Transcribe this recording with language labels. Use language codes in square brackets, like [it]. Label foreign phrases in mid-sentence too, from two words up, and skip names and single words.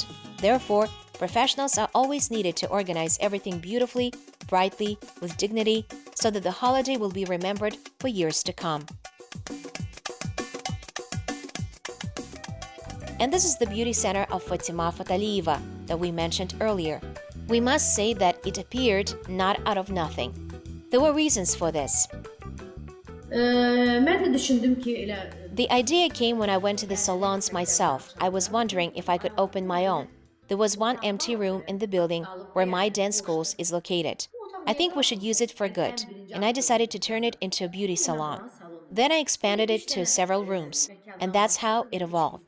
[en] Therefore, professionals are always needed to organize everything beautifully, brightly, with dignity, so that the holiday will be remembered for years to come. And this is the beauty center of Fatima Fatalieva that we mentioned earlier. We must say that it appeared not out of nothing. There were reasons for this. [az] Mən də düşündüm ki, elə [en] The idea came when I went to the salons myself. I was wondering if I could open my own. There was one empty room in the building where my dance schools is located. I think we should use it for good, and I decided to turn it into a beauty salon. Then I expanded it to several rooms, and that's how it evolved.